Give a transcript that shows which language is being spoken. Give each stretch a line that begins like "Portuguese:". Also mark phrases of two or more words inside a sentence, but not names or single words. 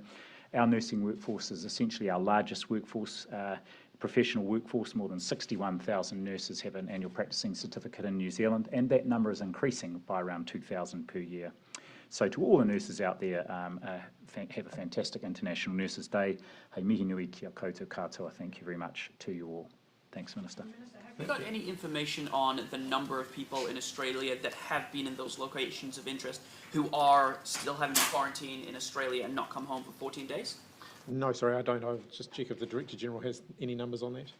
English: Our nursing workforce is essentially our largest workforce, professional workforce. More than 61,000 nurses have an annual practicing certificate in New Zealand, and that number is increasing by around 2,000 per year. So to all the nurses out there, have a fantastic International Nurses Day.
Māori: Hei mihi nui kia koutou katoa.
English: Thank you very much to you all. Thanks, Minister. Have you got any information on the number of people in Australia that have been in those locations of interest who are still having to quarantine in Australia and not come home for 14 days? No, sorry, I don't. I'll just check if the Director General has any numbers on that.